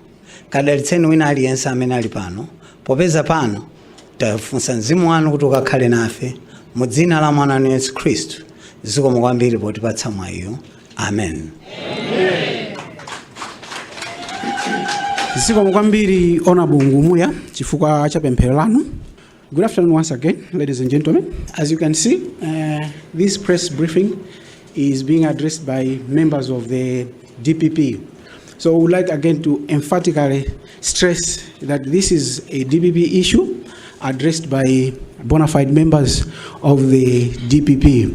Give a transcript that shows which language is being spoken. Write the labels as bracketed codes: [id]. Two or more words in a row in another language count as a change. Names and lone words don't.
[ny] Kadalitseni wina aliyense amene ali pano popeza pano tafunsa mzimu wanu kuti ukakhale nafe mu dzina la mwana wanu Yesu Khristu. Zikomo kwambiri potipatsa mwayo. Amen. Zikomo kwambiri Honorable Ngumuya chifukwa cha pemphero lanu. [en] Good afternoon once again, ladies and gentlemen. As you can see, this press briefing is being addressed by members of the DPP. So we would like again to emphatically stress that this is a DPP issue addressed by bona fide members of the DPP.